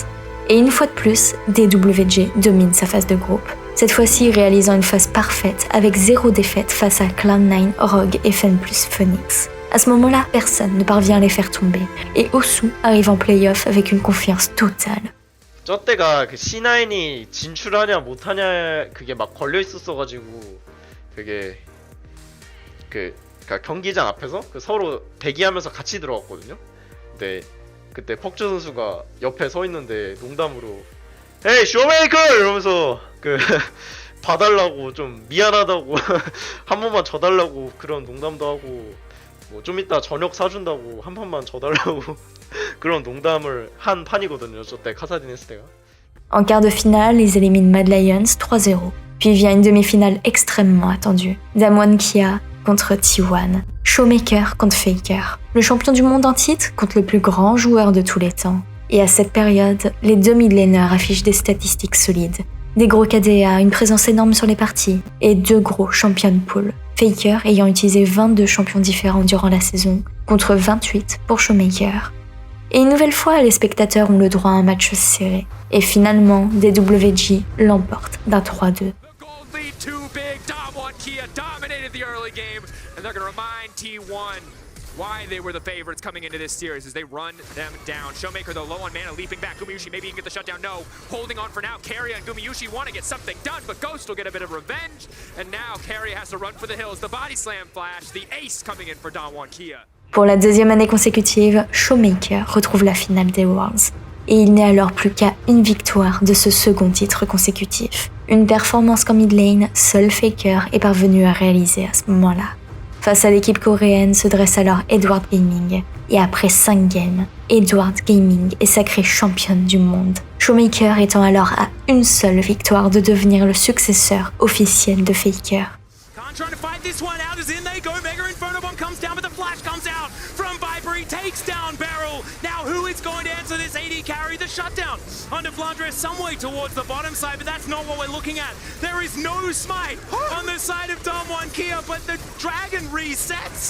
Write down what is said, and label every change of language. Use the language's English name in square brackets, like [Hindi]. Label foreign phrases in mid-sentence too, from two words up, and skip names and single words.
[French] Et une fois de plus, DWG domine sa phase de groupe, cette fois-ci réalisant une phase parfaite avec 0 défaite face à Cloud9, Rogue et Fen plus Phoenix. À ce moment-là, personne ne parvient à les faire tomber, et Osu arrive en play-off avec une confiance totale. [Korean] 저 때가 그 C9이 진출하냐 못하냐 그게 막 걸려 있었어가지고 그게 그러니까 경기장 앞에서 그 서로 대기하면서 같이 들어갔거든요. 근데 그때 퍽즈 선수가 옆에 서 있는데 농담으로 "에이 쇼메이커!" 이러면서 그 봐달라고 좀 미안하다고 한 번만 져달라고 그런 농담도 하고 뭐 좀 이따 저녁 사준다고 한 판만 져달라고 그런 농담을 한 판이거든요. 저 때 카사딘 했을 때가. [French] En quart de finale, ils éliminent Mad Lions 3-0. Puis vient une demi-finale extrêmement attendue. Damwon Kia contre T1. Showmaker contre Faker. Le champion du monde en titre contre le plus grand joueur de tous les temps. Et à cette période, les deux mid-laners affichent des statistiques solides. Des gros KDA, une présence énorme sur les parties, et 2 gros [English] champion pool. [French] Faker ayant utilisé 22 champions différents durant la saison, contre 28 pour Showmaker. Et une nouvelle fois, les spectateurs ont le droit à un match serré. Et finalement, DWG l'emporte d'un 3-2. [English] Why they were the favorites coming into this series as they run them down. Showmaker though low on mana, leaping back. Gumayushi maybe he can get the shutdown. No, holding on for now. Carry and Gumayushi want to get something done, but Ghost will get a bit of revenge. And now Carry has to run for the hills. The body slam flash, the ace coming in for Damwon Kia. [French] Pour la 2e année consécutive, Showmaker retrouve la finale des Worlds. Et il n'est alors plus qu'à une victoire de ce second titre consécutif. Une performance qu'en [English] mid lane, [French] seul Faker est parvenu à réaliser à ce moment-là. Face à l'équipe coréenne se dresse alors Edward Gaming. Et après 5 games, Edward Gaming est sacré championne du monde. Showmaker étant alors à une seule victoire de devenir le successeur officiel de Faker. [English] Trying to fight this one out as in they go. Mega Inferno Bomb comes down, but the flash comes out from Viper. He takes down Beryl. Now who is going to answer this AD carry? The shutdown onto Flandre some way towards the bottom side, but that's not what we're looking at. There is no smite on the side of Damwon Kia, but the dragon resets.